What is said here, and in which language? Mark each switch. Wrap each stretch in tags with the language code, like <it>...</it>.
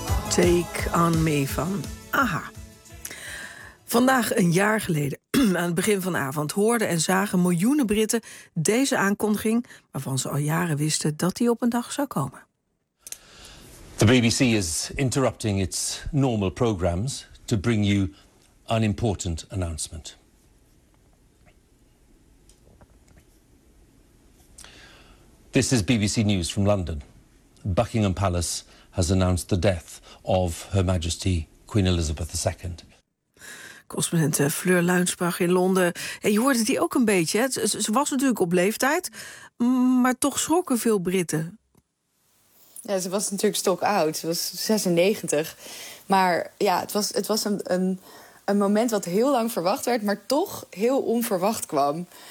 <nl>Take on me van AHA. Vandaag een jaar geleden aan het begin van de avond hoorden en zagen miljoenen Britten deze aankondiging, waarvan ze al jaren wisten dat die op een dag zou komen.</nl> <en>The BBC is interrupting its normal programs to bring you an important announcement. This is BBC News from London. Buckingham Palace has announced the death of Her Majesty Queen Elizabeth II.</en> <nl>Correspondent Fleur Luinsbach in Londen. Hey, je hoorde die ook een beetje. Hè? Ze was natuurlijk op leeftijd, maar toch schrokken veel Britten. Ja, ze was natuurlijk stokoud. Ze was 96. Maar ja, het was een moment wat heel lang verwacht werd, maar toch heel onverwacht kwam.</nl>